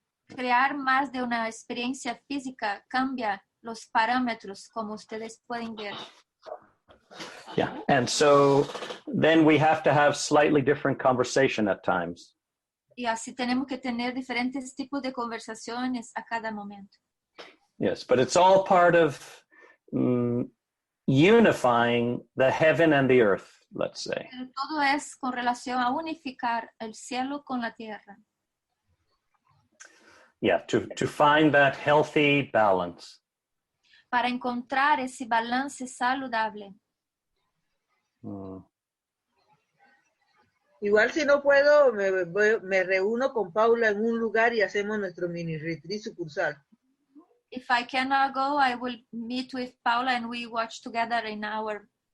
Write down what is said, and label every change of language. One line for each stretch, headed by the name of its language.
Spanish: Crear más de una experiencia física cambia los parámetros, como ustedes pueden ver.
English: Yeah, and so then we have to have slightly different conversation at times.
Spanish: Y así tenemos que tener diferentes tipos de conversaciones a cada momento.
English: Yes, but it's all part of unifying the heaven and the earth, let's say.
Spanish: Pero todo es con relación a unificar el cielo con la tierra.
English: Yeah, to find that healthy balance.
Spanish: Para encontrar ese balance saludable. Igual si no puedo, me reúno con Paula en un lugar y hacemos nuestro mini retreat sucursal.
English: If I cannot go, I will meet with Paula and we watch together in our